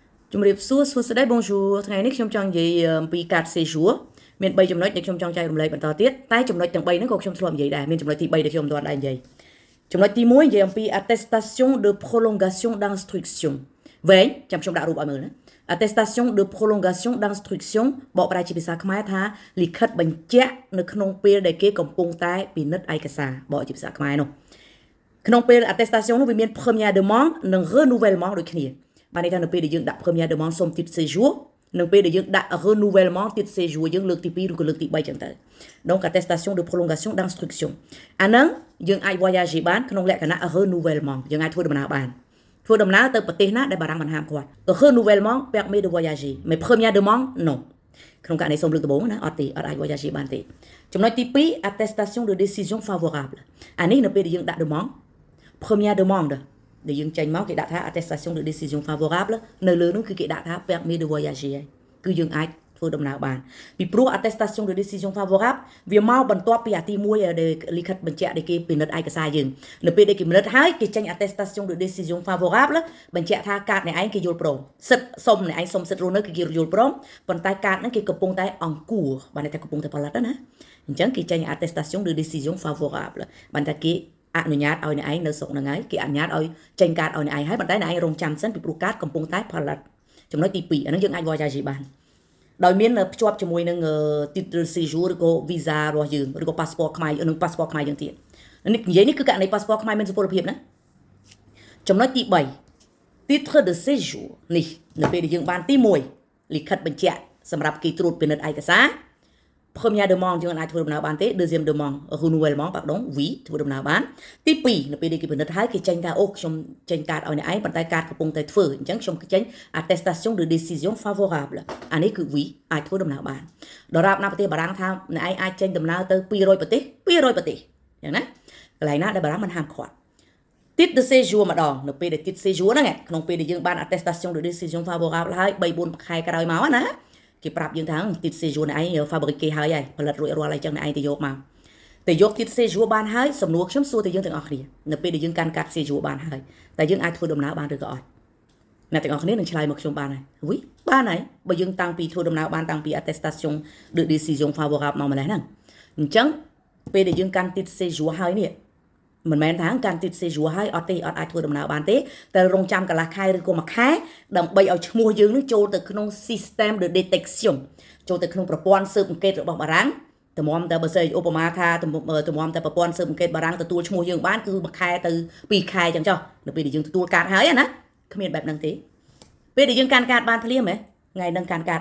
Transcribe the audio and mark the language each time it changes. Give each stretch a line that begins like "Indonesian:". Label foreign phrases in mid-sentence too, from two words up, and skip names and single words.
Khmer: ជំរាបសួរសួស្តី bonjour ថ្ងៃនេះខ្ញុំចង់និយាយពីកាត séjour មាន3ចំណុចដែលខ្ញុំចង់ចែករំលែកបន្តទៀតតែចំណុចទាំង3ហ្នឹងក៏ខ្ញុំធ្លាប់និយាយដែរមានចំណុចទី3ដែលខ្ញុំមិនទាន់ដែរនិយាយចំណុចទី1និយាយអំពី
French: attestation de prolongation d'instruction
Khmer: វែងចាំខ្ញុំដាក់រូបឲ្យមើលណា
French: attestation de prolongation d'instruction
Khmer: បកប្រែជាភាសាខ្មែរថាលិខិតបញ្ជាក់នៅក្នុងពេលដែលគេកំពុងតែពិនិត្យឯកសារបកជាភាសាខ្មែរនោះក្នុងពេល attestation នោះវាមាន
French: première demande
Khmer: និង renouvellement ដូចគ្នាបានន័យថានៅពេលដែលយើងដាក់
French: première demande
Khmer: សុំ
French: titre séjour
Khmer: និងពេលដែលយើងដាក់
French: renouvellement titre séjour
Khmer: យើងលើកទី2ឬក៏លើកទី3ចឹងទៅ
French: donc attestation de prolongation d'instruction
Khmer: អាហ្នឹងយើងអាច voyager បានក្នុងលក្ខណៈ renouvellement យើងអាចធ្វើដំណើរបានធ្វើដំណើរទៅប្រទេសណាដែលបារាំងបានហាមគាត់
French: renouvellement permet de voyager mais première demande non
Khmer: ក្នុងករណីសុំលើកដំបូងណាអត់ទេអត់អាច voyager បានទេចំណុចទី2
French: attestation de décision favorable
Khmer: អានេះនៅពេលដែលយើងដាក់
French: demande première demande
Khmer: ដែលយើងចេញមកគេដាក់ថា
French: attestation de décision favorable
Khmer: នៅលើនោះគឺគេដាក់ថា
French: permis de voyager
Khmer: គឺ យើងអាចធ្វើដំណើរបានពីព្រោះ
French: attestation de décision favorable
Khmer: វាមកបន្ទាប់ពីអាទី1ដែលលិខិតបញ្ជាក់ដែលគេពិនិត្យឯកសារយើងនៅពេលដែលគេពិនិត្យហើយគេចេញ
French: attestation de décision
Khmer: favorable បញ្ជាក់ថាកាតអ្នកឯងគេយល់ព្រមសិទ្ធសុំអ្នកឯងសុំសិទ្ធរស់នៅគឺគេយល់ព្រមប៉ុន្តែកាតហ្នឹងគេកំពុងតែអង្គួរបាន តែកំពុងតែផលិតណាអញ្ចឹងគេចេញ
French: attestation de décision favorable
Khmer: បានតែគេអនុញ្ញាតឲ្យអ្នកឯងនៅស្រុកហ្នឹងហើយគេអនុញ្ញាតឲ្យចេញកាតឲ្យអ្នកឯងហើយប៉ុន្តែអ្នកឯងរងចាំសិនពីព្រោះកាតកំពុងតែផលិតចំណុចទី2អាហ្នឹងយើងអាច voyager បានដោយមានភ្ជាប់ជាមួយនឹង
French: titre séjour
Khmer: ឬក៏ visa របស់យើងឬក៏ passport ខ្មែរនិង passport ខ្មែរយើងទៀតនេះនិយាយនេះគឺករណី passport ខ្មែរមានសុពលភាពណាចំណុចទី 3
French: titre de séjour
Khmer: នេះនៅពេលដែលយើងបានទី1លិខិតបញ្ជាក់សម្រាប់គេត្រួតពិនិត្យឯកសារ
French: première demande
Khmer: យើងអាចធ្វើដំណើរបានទេ
French: deuxième demande renouvellement pardon oui
Khmer: ធ្វើដំណើរបានទី2នៅពេលដែលគេពិនិត្យហើយគេចេញថាអូខ្ញុំចេញកាតឲ្យអ្នកឯងប៉ុន្តែកាតកំពុងតែធ្វើអញ្ចឹងខ្ញុំចេញ
French: attestation de décision favorable
Khmer: អានេះគឺ oui អាចធ្វើដំណើរបានដរាបណាប្រទេសបារាំងថាអ្នកឯងអាចចេញដំណើរទៅ200ប្រទេស200ប្រទេសអញ្ចឹងណាកន្លែងណាដែលបារាំងមិនហាម ឃាត់
French: titre de séjour
Khmer: ម្ដងនៅពេលដែល
French: titre séjour
Khmer: ហ្នឹងក្នុងពេលដែលយើងបាន
French: attestation de décision favorable
Khmer: ហើយ 3-4 ខែក្រោយមកណាគេប្រាប់យើងថា
French: titre séjour
Khmer: ឯង fabriqué ហើយផលិតរួចរាល់ហើយចឹងឯងទៅយកមកតែយក
French: titre séjour
Khmer: បានហើយសំណួរខ្ញុំសួរទៅយើងទាំងអស់គ្នានៅពេលដែលយើងកាន់កាត séjour បានហើយតែយើងអាចធ្វើដំណើរបាន ឬក៏អត់អ្នកទាំងអស់គ្នានឹងឆ្លើយមកខ្ញុំបានហើយវីបានហើយបើយើងតាំងពីធ្វើដំណើរបានតាំងពី
French: attestation de décision favorable
Khmer: មកម្លេះហ្នឹងអញ្ចឹងពេលដែលយើងកាន់
French: titre séjour
Khmer: ហើយនេះមិនមែនថាកាន់
French: titre séjour
Khmer: ហើយអត់ទេអត់អាចធ្វើដំណើរបានទេតែរង ចាំកន្លះខែឬក៏មួយខែដើម្បីឲ្យឈ្មោះយើងនឹងចូលទៅក្នុង
French: system de detection
Khmer: ចូលទៅក្នុងប្រព័ន្ធស៊ើបអង្កេតរបស់បារាំងតម្រាំតែបើសិនឧបមាថាតម្រាំតែប្រព័ន្ធស៊ើបអង្កេតបារាំងទទួល ឈ្មោះយើងបានគឺមួយខែទៅ2ខែចឹងចុះនៅពេលដែលយើងទទួលកាតហើយណាគ្មានបែបហ្នឹងទេពេលដែលយើងកាន់កាតបានភ្លាមហ៎ថ្ងៃហ្នឹងកាន់កាត